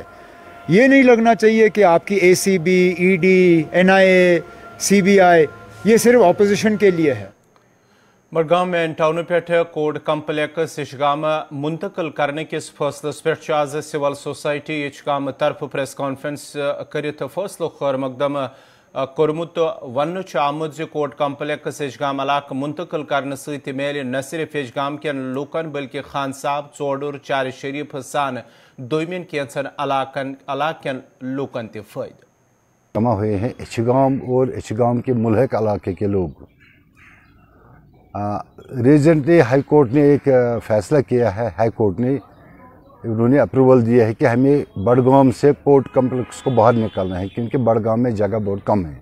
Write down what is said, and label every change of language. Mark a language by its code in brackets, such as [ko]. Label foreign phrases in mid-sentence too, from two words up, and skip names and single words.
[ur] یہ نہیں لگنا چاہیے کہ آپ کی اے سی بی, ای ڈی, این آئی اے, سی بی آئی یہ صرف اپوزیشن کے لیے ہے. [ks] بڈگام [en] main town [ks] پہ [en] court complex [ks] یچگام منتقل کرنے کس فیصلس پہ آز [en] civil society [ks] یچگام طرف [en] press conference [ks] کرت فیصلہ خیر مقدم کورمت. ون آمت [en] court complex [ks] یچگام علاقہ منتقل کرنے ست میل نہ صرف یچگام کین لوکن بلکہ خان صاحب, ژوڈر, چار شریف سان دومین کینچن علاقن لوکن تہ فائدہ. [ur] جمع ہوئے ہیں یچگام اور یچگام کے ملحق علاقے کے لوگ. ریزنٹلی ہائی کورٹ نے ایک فیصلہ کیا ہے, ہائی کورٹ نے انہوں نے اپروول دیا ہے کہ ہمیں بڈگام سے [en] court complex [ur] کو باہر نکالنا ہے کیونکہ بڈگام میں جگہ بہت کم ہے.